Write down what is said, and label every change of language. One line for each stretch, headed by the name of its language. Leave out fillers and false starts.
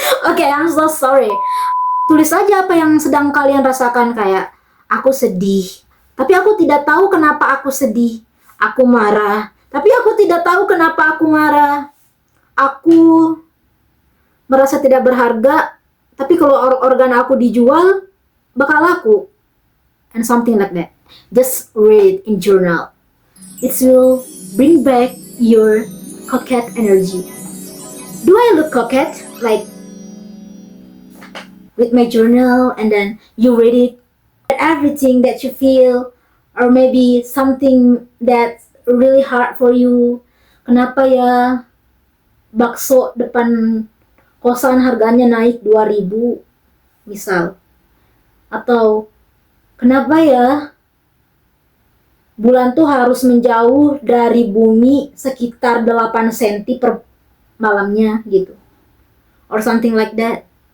Indonesian: Oke,
English: I'm so sorry.
Indonesian: Tulis aja apa yang sedang kalian rasakan, kayak aku sedih, tapi aku tidak tahu kenapa aku sedih. Aku marah, tapi aku tidak tahu kenapa aku marah. Aku merasa tidak berharga, tapi kalau organ aku dijual, bakal laku.
English: And something like that. Just read in journal. It will bring back your coquette energy. Do I look coquette? Like, with my journal, and then you read it, everything that you feel, or maybe something that's really hard for you.
Indonesian: Kenapa ya bakso depan kosan harganya naik 2.000 misal, atau kenapa ya bulan tuh harus menjauh dari bumi sekitar 8 cm per malamnya gitu,
English: or something like that.